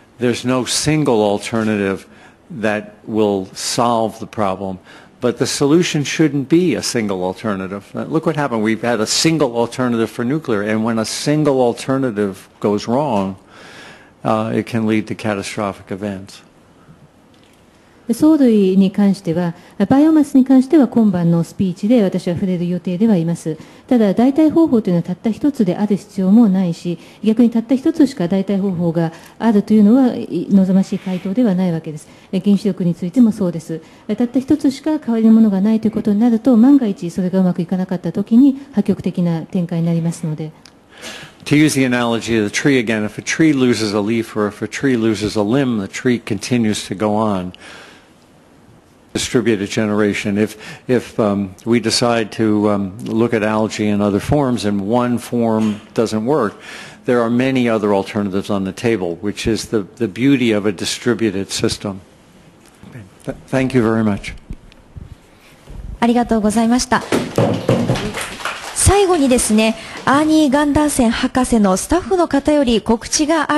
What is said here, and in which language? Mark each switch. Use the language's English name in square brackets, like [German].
[English] There's no single alternative that will solve the problem. But the solution shouldn't be a single alternative. Look what happened. We've had a single alternative for nuclear, and when a single alternative goes wrong, it can lead to catastrophic events. [Japanese] 藻類に関しては、バイオマスに関しては今晩のスピーチで私は触れる予定ではいます。ただ、代替方法というのはたった一つである必要もないし、逆にたった一つしか代替方法があるというのは望ましい回答ではないわけです。原子力についてもそうです。たった一つしか変わりのものがないということになると、万が一それがうまくいかなかったときに破局的な展開になりますので。 [English] To use the analogy of the tree again, if a tree loses a leaf or if a tree loses a limb, the tree continues to go on. Distributed generation. If we decide to look at algae in other forms and one form doesn't work, there are many other alternatives on the table, which is the beauty of a distributed system. Thank you very much. [Japanese] ありがとうございました。最後にですね、アーニー・ガンダーセン博士のスタッフの方より告知がある